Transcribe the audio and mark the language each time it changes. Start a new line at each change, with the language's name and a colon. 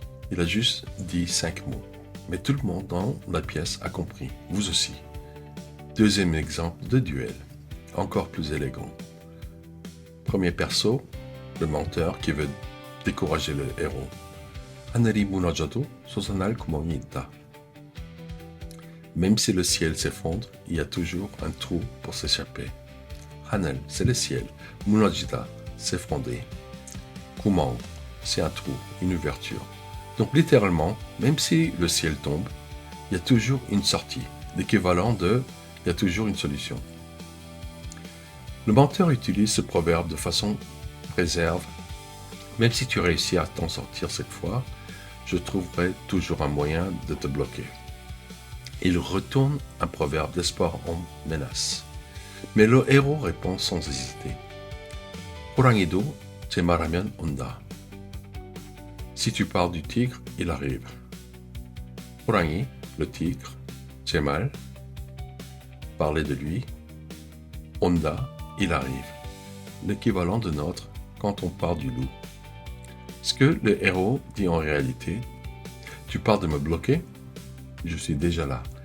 French: Il a juste dit 5 mots. Mais tout le monde dans la pièce a compris, vous aussi. Deuxième exemple de duel, encore plus élégant. Premier perso, le menteur qui veut décourager le héros.
Korean: 하늘이 무너져도 솟아날 구멍이 있다.
French: Même si le ciel s'effondre, il y a toujours un trou pour s'échapper. 하늘, c'est le ciel. 무너지다, s'effondrer. 구멍, c'est un trou, une ouverture. Donc littéralement, même si le ciel tombe, il y a toujours une sortie. L'équivalent de « il y a toujours une solution ». Le menteur utilise ce proverbe de façon préserve. Même si tu réussis à t'en sortir cette fois, je trouverai toujours un moyen de te bloquer. Il retourne un proverbe d'espoir en menace. Mais le héros répond sans hésiter.
Korean: 호랑이도 제 말하면 온다.
French: Si tu parles du tigre, il arrive. 호랑이, le tigre, 제 말, parler de lui, 온다, il arrive. L'équivalent de notre quand on parle du loup. Ce que le héros dit en réalité, tu parles de me bloquer, je suis déjà là.